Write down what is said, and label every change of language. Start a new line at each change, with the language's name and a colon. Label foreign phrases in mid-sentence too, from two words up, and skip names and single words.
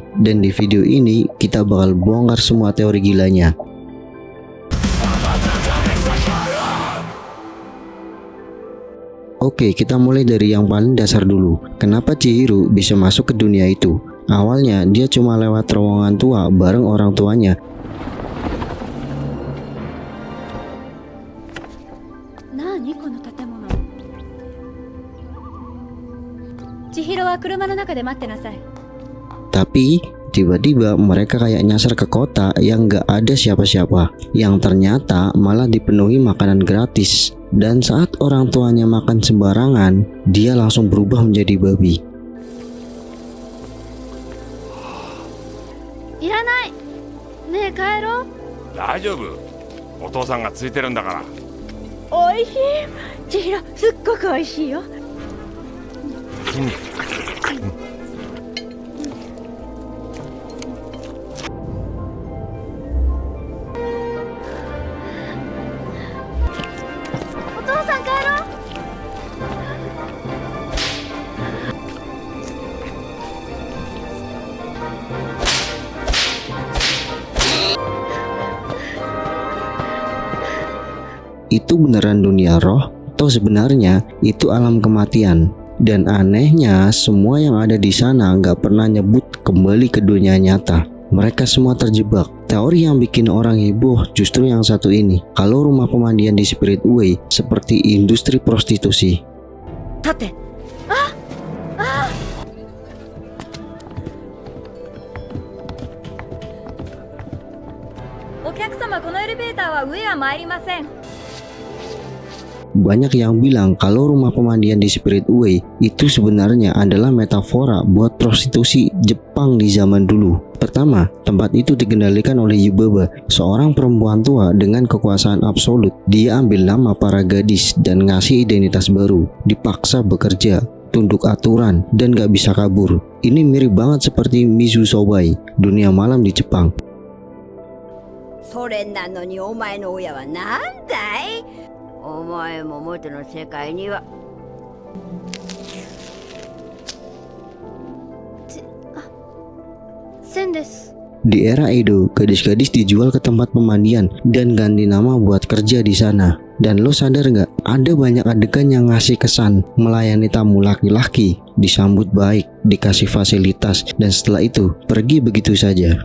Indonesian: Dan di video ini kita bakal bongkar semua teori gilanya. Oke, kita mulai dari yang paling dasar dulu. Kenapa Chihiro bisa masuk ke dunia itu? Awalnya dia cuma lewat terowongan tua bareng orang tuanya.
Japanese: 何この建物。千尋は車の中で待ってなさい。
Indonesian: Tapi tiba-tiba mereka kayak nyasar ke kota yang gak ada siapa-siapa, yang ternyata malah dipenuhi makanan gratis. Dan saat orang tuanya makan sembarangan, dia langsung berubah menjadi babi.
Japanese: いらない。ねえ帰ろう。大丈夫、お父さんがついてるんだから。おいしい。千尋すっごくおいしいよ。お父さん帰ろう。
Indonesian: Itu beneran dunia roh? Atau sebenarnya itu alam kematian? Dan anehnya semua yang ada di sana nggak pernah nyebut kembali ke dunia nyata. Mereka semua terjebak. Teori yang bikin orang heboh justru yang satu ini. Kalau rumah pemandian di Spirit Away seperti industri prostitusi.
Japanese: 立って。ああ。お客様、このエレベーターは上は参りません。
Indonesian: Banyak yang bilang kalau rumah pemandian di Spirit Away itu sebenarnya adalah metafora buat prostitusi Jepang di zaman dulu. Pertama, tempat itu dikendalikan oleh Yubaba, seorang perempuan tua dengan kekuasaan absolut. Dia ambil nama para gadis dan ngasih identitas baru, dipaksa bekerja, tunduk aturan, dan gak bisa kabur. Ini mirip banget seperti
Japanese: 水商売,
Indonesian: dunia malam di Jepang.
Japanese: それなのにお前の親はなんだい？お前も元の世界には。千です。
Indonesian: Di era Edo, gadis-gadis dijual ke tempat pemandian dan ganti nama buat kerja di sana. Dan lo sadar nggak? Ada banyak adegan yang ngasih kesan melayani tamu laki-laki, disambut baik, dikasih fasilitas, dan setelah itu pergi begitu saja.